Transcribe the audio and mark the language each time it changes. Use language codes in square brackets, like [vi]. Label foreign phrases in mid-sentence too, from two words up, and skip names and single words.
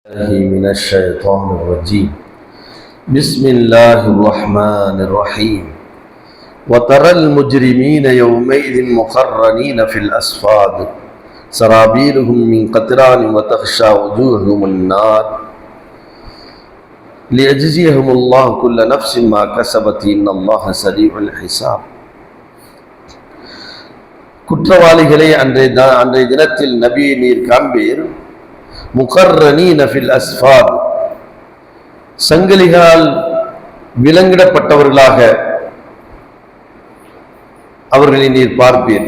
[ar] من الشيطان الرجيم بسم الله الرحمن الرحيم وترى المجرمين يومئذ مقرنين في الأصفاد سرابيلهم من قطران وتغشى وجوههم النار ليجزيهم الله كل نفس ما كسبت إن الله سريع الحساب. [ta] குற்றவாளிகளை அன்றைய தினத்தில் நபியை நீர் காண்பீர். [ar] مقرنين في الأصفاد, [ta] சங்கிலிகளால் விலங்கிடப்பட்டவர்களாக அவர்களை நீர் பார்ப்பீர்.